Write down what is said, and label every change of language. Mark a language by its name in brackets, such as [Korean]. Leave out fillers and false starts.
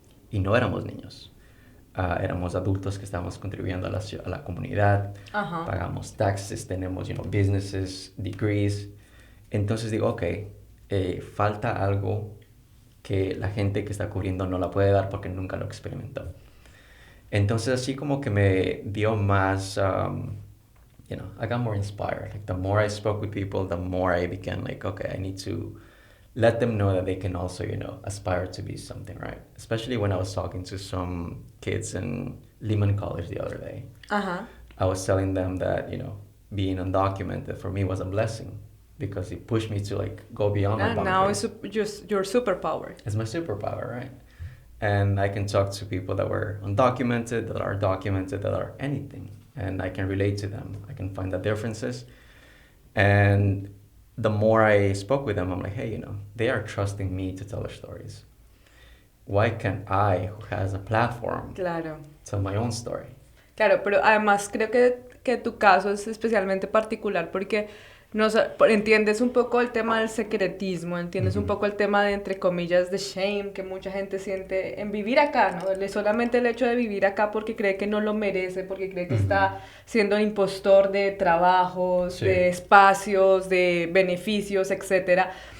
[Spanish] Y no éramos niños. Éramos adultos que estábamos contribuyendo a la comunidad, pagamos taxes, tenemos, businesses, degrees. Entonces digo, ok, falta algo que la gente que está cubriendo no la puede dar porque nunca lo experimentó. Entonces así como que me dio más, I got more inspired. [English] Like the more I spoke with people, the more I began like, okay, I need to let them know that they can also, aspire to be something, right? Especially when I was talking to some kids in Lehman College the other day. I was telling them that, being undocumented for me was a blessing because it pushed me to like go beyond my boundaries. Now it's just your superpower. It's my superpower, right? And I can talk to people that were undocumented, that are documented, that are anything. And I can relate to them. I can find the differences. And the more I spoke with them, I'm like, hey, they are trusting me to tell their stories. Why can't I, who has a platform, tell my own story? [Spanish] Claro, pero además creo que tu caso es especialmente particular porque entiendes un poco el tema del secretismo, entiendes un poco el tema de, entre comillas, de shame que mucha gente siente en vivir acá, ¿no? Solamente el hecho de vivir acá porque cree que no lo merece, porque cree que está siendo un impostor de trabajos, de espacios, de beneficios, etcétera.